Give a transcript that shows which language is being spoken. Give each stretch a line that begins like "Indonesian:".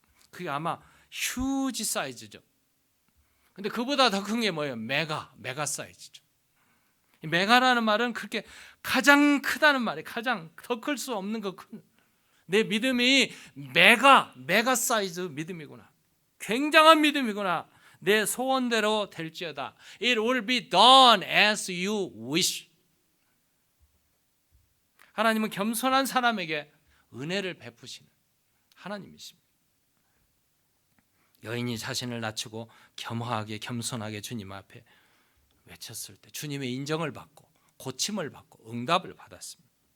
Korean: 그게 아마 휴지 사이즈죠. 근데 그보다 더 큰 게 뭐예요? 메가 사이즈죠. 이 메가라는 말은 그렇게 가장 크다는 말이에요. 가장 더 클 수 없는 거 큰. 내 믿음이 메가 사이즈 믿음이구나. 굉장한 믿음이구나. 내 소원대로 될지어다.
English: It will be done as you wish.
Korean: 하나님은 겸손한 사람에게 은혜를 베푸시는 하나님이십니다. 여인이 자신을 낮추고 겸허하게 겸손하게 주님 앞에 외쳤을 때 주님의 인정을 받고 고침을 받고 응답을 받았습니다.